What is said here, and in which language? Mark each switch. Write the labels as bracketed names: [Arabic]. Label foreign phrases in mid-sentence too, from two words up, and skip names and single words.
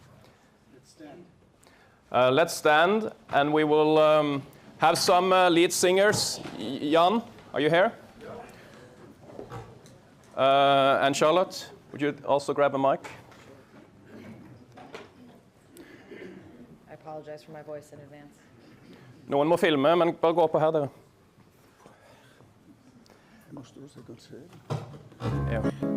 [English] Let's stand, and we will have some lead singers. Jan, are you here? And Charlotte, would you also grab a mic? I apologize for my voice in advance. [Norwegian] Noen må filme, men bare gå på her, dere. Ja.